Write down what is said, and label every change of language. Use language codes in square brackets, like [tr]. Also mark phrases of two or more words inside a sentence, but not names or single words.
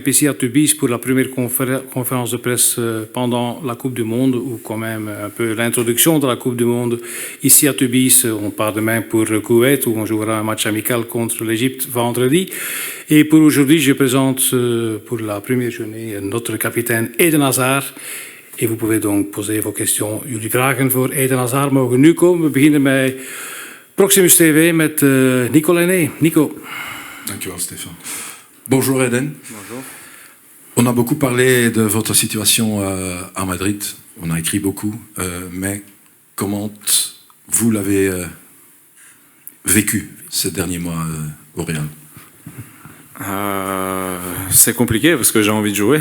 [fr] ici à Tubize pour la première conférence de presse pendant la Coupe du Monde, ou quand même un peu l'introduction de la Coupe du Monde. Ici à Tubize, on part demain pour Koweït où on jouera un match amical contre l'Égypte vendredi. Et pour aujourd'hui, je présente pour la première journée notre capitaine Eden Hazard. Et vous pouvez donc poser vos questions. [nl] Jullie vragen voor Eden Hazard mogen nu komen. We beginnen bij Proximus TV met Nico Lenné. Nico. Dankjewel, [fr] Stéphane. Bonjour Eden. Bonjour. On a beaucoup parlé de votre situation à Madrid. On a écrit beaucoup. Mais comment vous l'avez vécu ces derniers mois au Real? C'est compliqué parce que j'ai envie de jouer.